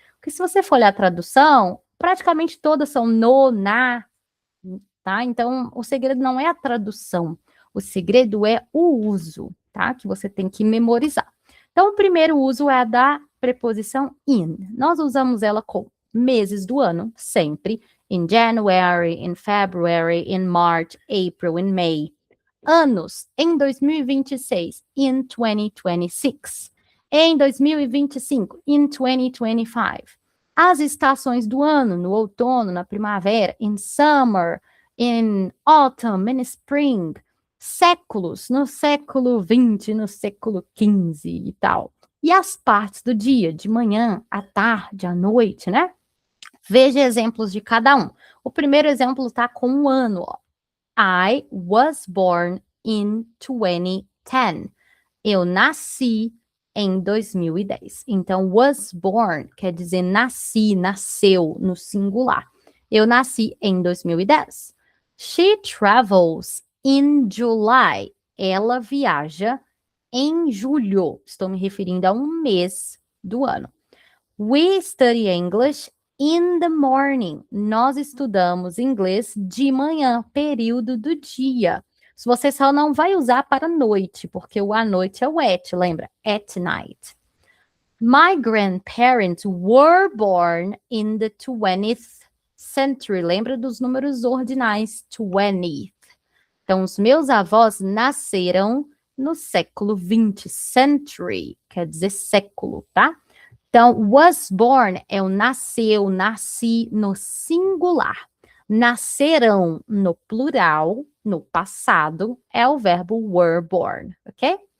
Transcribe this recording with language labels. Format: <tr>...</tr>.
<pt>Porque se você for olhar a tradução, praticamente todas são no, na, tá? Então, o segredo não é a tradução, o segredo é o uso, tá? Que você tem que memorizar. Então, o primeiro uso é a da preposição in. Nós usamos ela com meses do ano, sempre.</pt> <en>In January, in February, in March, April, in May.</en> <pt>Anos, em 2026,</pt> <en>in 2026.</en> <pt>Em 2025,</pt> <en>in 2025.</en> <pt>As estações do ano, no outono, na primavera,</pt> <en>in summer, in autumn, in spring.</en> <pt>Séculos, no século XX, no século XV e tal. E as partes do dia, de manhã, à tarde, à noite, né? Veja exemplos de cada um. O primeiro exemplo está com um ano, ó.</pt> <en>I was born in 2010.</en> <pt>Eu nasci em 2010. Então, was born quer dizer nasci, nasceu no singular. Eu nasci em 2010.</pt> <en>She travels in July.</en> <pt>Ela viaja em julho. Estou me referindo a um mês do ano.</pt> <en>We study English in the morning.</en> <pt>Nós estudamos inglês de manhã, período do dia. Se você só não vai usar para noite, porque o à noite é o at, lembra?</pt> <en>At night. My grandparents were born in the 20th century.</en> <pt>Lembra dos números ordinais, 20th. Então, os meus avós nasceram no século 20. Century quer dizer século, tá? Então, was born é o nasceu, nasci no singular. Nascerão no plural, no passado, é o verbo were born, ok?</pt>